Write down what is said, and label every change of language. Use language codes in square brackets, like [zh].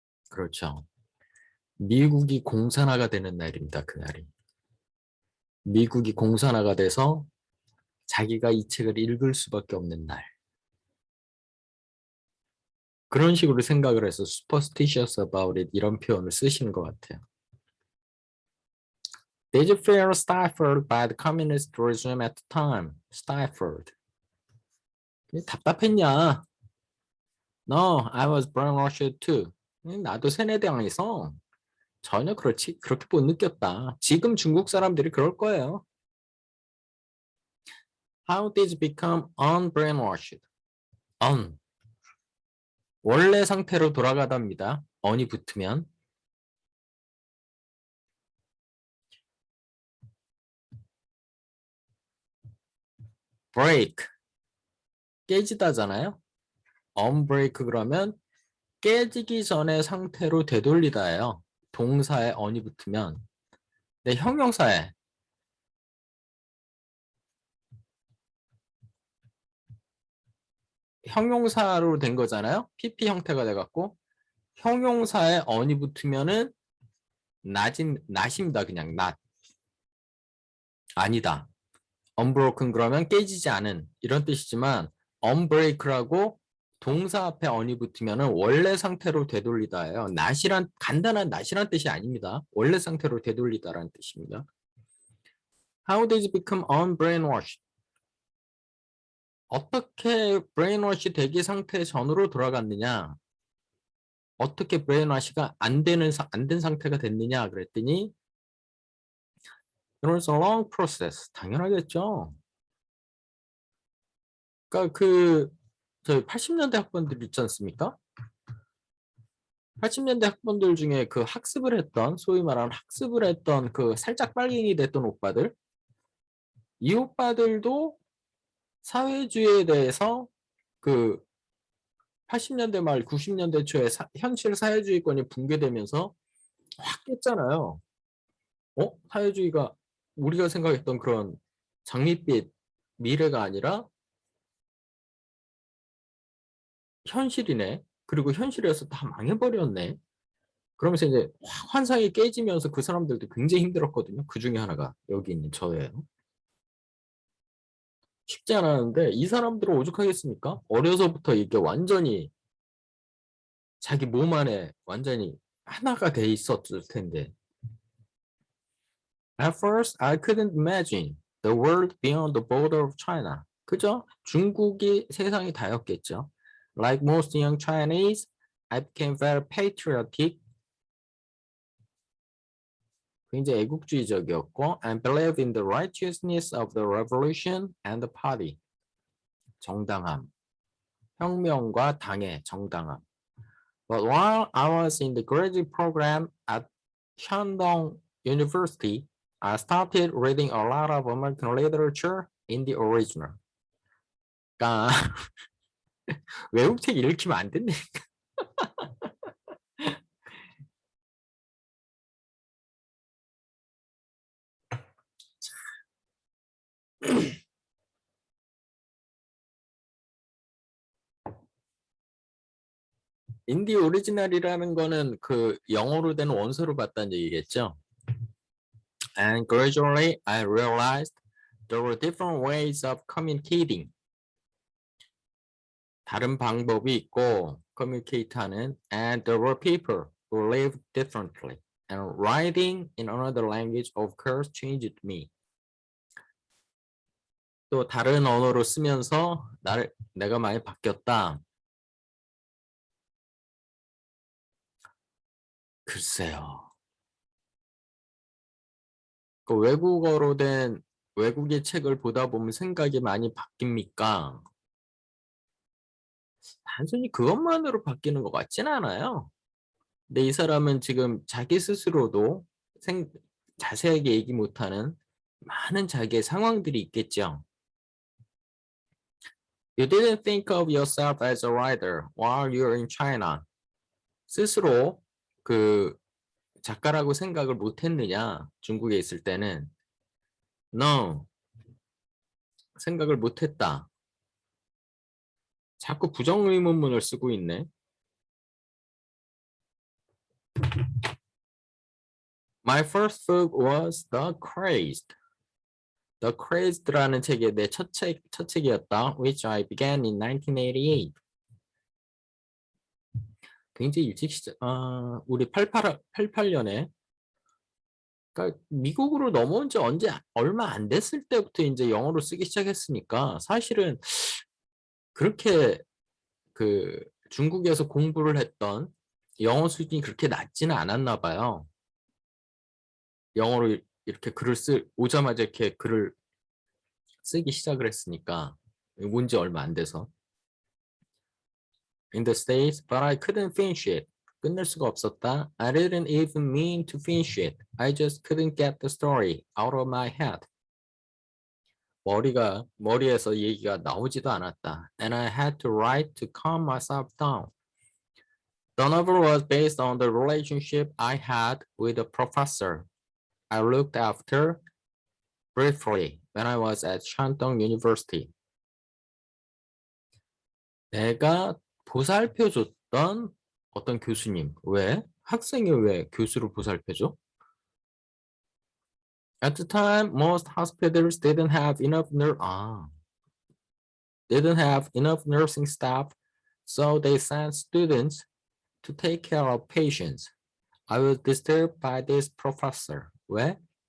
[ko] 그렇죠. 미국이 공산화가 되는 날입니다. 그날이. 미국이 공산화가 돼서 자기가 이 책을 읽을 수밖에 없는 날. 그런 식으로 생각을 해서 [en] superstitious about it [ko] 이런 표현을 쓰시는 것 같아요. [en] Did you feel stifled by the communist regime at the time? [ko] Stifled. 답답했냐? [en] No, I was brainwashed too. [ko] 나도 세뇌당해서 전혀 그렇게 못 느꼈다. 지금 중국 사람들이 그럴 거예요. [en] How did you become unbrainwashed? [ko] 원래 상태로 돌아가답니다. on이 붙으면. break. 깨지다잖아요. unbreak 그러면 깨지기 전의 상태로 되돌리다예요. 동사에 on이 붙으면. 네, 형용사에 형용사로 된 거잖아요. PP 형태가 돼갖고 형용사에 on이 붙으면은 not입니다. 그냥 not. 아니다. unbroken 그러면 깨지지 않은 이런 뜻이지만 unbreak라고 동사 앞에 on이 붙으면은 원래 상태로 되돌리다예요. 간단한 not이란 뜻이 아닙니다. 원래 상태로 되돌리다라는 뜻입니다. [en] How did you become unbrainwashed? [ko] 어떻게 브레인워시 대기 상태 전으로 돌아갔느냐? 어떻게 브레인워시가 안 된 상태가 됐느냐? 그랬더니 [en] it was a long process. [ko] 당연하겠죠. 그러니까 저희 80년대 학번들 있지 않습니까? 80년대 학번들 중에 그 학습을 했던, 소위 말하는 학습을 했던 그 살짝 빨갱이 됐던 오빠들, 이 오빠들도 사회주의에 대해서 그 80년대 말 90년대 초에 현실 사회주의권이 붕괴되면서 확 깼잖아요. 사회주의가 우리가 생각했던 그런 장밋빛 미래가 아니라 현실이네. 그리고 현실에서 다 망해버렸네. 그러면서 이제 환상이 깨지면서 그 사람들도 굉장히 힘들었거든요. 그 중에 하나가 여기 있는 저예요. 쉽지 않았는데 이 사람들은 오죽하겠습니까? 어려서부터 이게 완전히 자기 몸 안에 완전히 하나가 돼 있었을 텐데. [en] At first, I couldn't imagine the world beyond the border of China. [ko] 그죠? 중국이 세상이 다였겠죠. [en] Like most young Chinese, I became very patriotic. [ko] 굉장히 애국주의적이었고 [en] and believed in the righteousness of the revolution and the party. [ko] 정당함. 혁명과 당의 정당함. [en] But while I was in the graduate program at Shandong University, I started reading a lot of American literature in the original. [ko] 그러니까 외국책 읽히면 안 된다니까. 인디 오리지널이라는 거는 그 영어로 된 원서를 봤다는 얘기겠죠. [en] And gradually I realized there were different ways of communicating. [ko] 다른 방법이 있고 [en] communicate하는 and there were people who lived differently. And writing in another language of course changed me. [ko] 또 다른 언어로 쓰면서 내가 많이 바뀌었다. 글쎄요. 그 외국어로 된 외국의 책을 보다 보면 생각이 많이 바뀝니까? 단순히 그것만으로 바뀌는 것 같진 않아요. 근데 이 사람은 지금 자기 스스로도 자세하게 얘기 못하는 많은 자기의 상황들이 있겠죠. [en] You didn't think of yourself as a writer while you're in China. [ko] 스스로 그 작가라고 생각을 못했느냐? 중국에 있을 때는. No. 생각을 못했다. 자꾸 부정의문문을 쓰고 있네. [en] My first book was The Crazed. [ko] The Crazed라는 책이 내 첫 책이었다. [en] Which I began in 1988. [ko] 굉장히 일찍 우리 88년에 그러니까 미국으로 넘어온 지 얼마 안 됐을 때부터 이제 영어로 쓰기 시작했으니까 사실은 그렇게 그 중국에서 공부를 했던 영어 수준이 그렇게 낮지는 않았나 봐요. 영어로 이렇게 오자마자 이렇게 글을 쓰기 시작을 했으니까 온 지 얼마 안 돼서. [en] In the States, but I couldn't finish it. [ko] 끝낼 수가 없었다. [en] I didn't even mean to finish it. I just couldn't get the story out of my head. [ko] 머리에서 얘기가 나오지도 않았다. [en] And I had to write to calm myself down. The novel was based on the relationship I had with a professor I looked after briefly when I was at Shandong University. [ko] 내가 보살펴줬던 어떤 교수님. 왜? 학생이 왜 교수를 보살펴줘? [en] At the time, most hospitals didn't have enough nursing staff, so they sent students to take care of patients. I was disturbed by this professor. 왜?